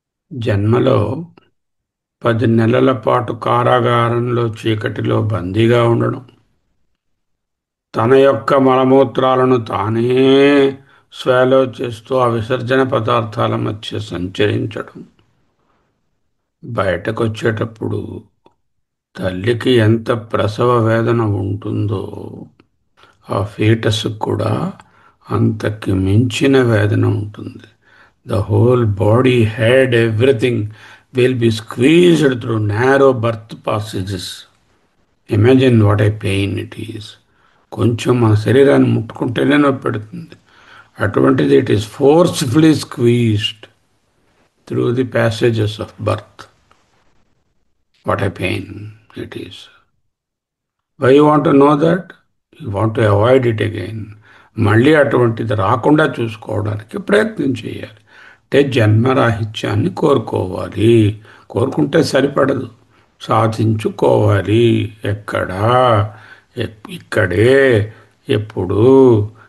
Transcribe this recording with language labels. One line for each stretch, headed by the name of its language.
Telugu: జన్మలో 10 నెలల పాటు కారాగారంలో చీకటిలో బందీగా ఉండడం, తన యొక్క మలమూత్రాలను తానే స్వాలో చేస్తూ ఆ విసర్జన పదార్థాల మధ్య సంచరించడం, బయటకు వచ్చేటప్పుడు తల్లికి ఎంత ప్రసవ వేదన ఉంటుందో ఆ ఫీటస్ కూడా అంతకి మించిన వేదన ఉంటుంది.
English: The whole body, head, everything will be squeezed through narrow birth passages. Imagine what a pain it is.
Telugu: కొంచెం మన శరీరాన్ని ముట్టుకుంటేనే నొప్పి పెడుతుంది. అటువంటిది
English: it is forcefully squeezed through the passages of birth. What a pain it is. Why you want to know that? You want to avoid it again.
Telugu: మళ్ళీ అటువంటిది రాకుండా చూసుకోవడానికి ప్రయత్నం చేయాలి. అంటే జన్మరాహిత్యాన్ని కోరుకోవాలి. కోరుకుంటే సరిపడదు, సాధించుకోవాలి. ఎక్కడా? ఇక్కడే, ఎప్పుడు?